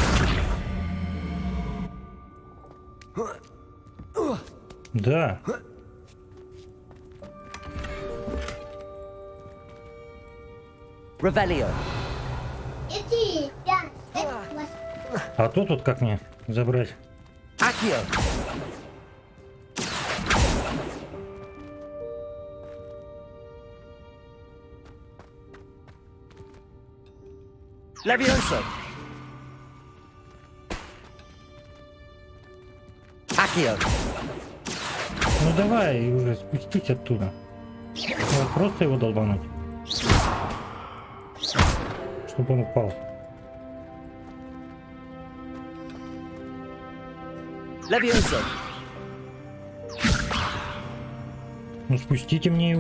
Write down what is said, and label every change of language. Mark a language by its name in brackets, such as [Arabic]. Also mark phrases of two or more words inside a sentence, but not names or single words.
[Russian] Да. Revelio. Иди, да, это вас. А то тут как мне забрать? Accio. Levioso. Accio. Ну давай уже спустить оттуда. Вот просто его долбануть. Чтобы он упал. Levioso. Ну спустите мне его.